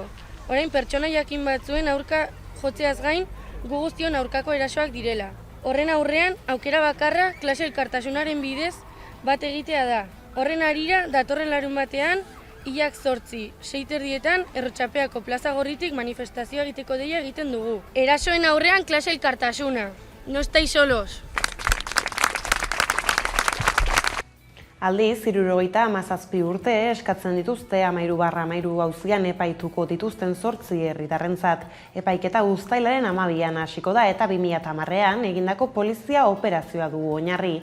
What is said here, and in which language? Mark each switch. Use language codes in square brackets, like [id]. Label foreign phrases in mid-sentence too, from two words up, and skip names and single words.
[eu] Orain pertsona jakin batzuen aurka jotzeaz gain, gu guztion aurkako erasoak direla. Horren aurrean, aukera bakarra klase elkartasunaren bidez bat egitea da. Horren harira, datorren larunbatean, hilak 8:06 Arrotxapeako plaza gorritik manifestazioa egiteko deia egiten dugu. Erasoen aurrean klase elkartasuna. [es] No estáis solos. [eu] Aldiz, 77 urte eskatzen dituzte 13/13 auzian epaituko dituzten 8 herritarrentzat. Epaiketa uztailaren 12an hasiko da eta 2010ean egindako polizia operazioa du oinarri.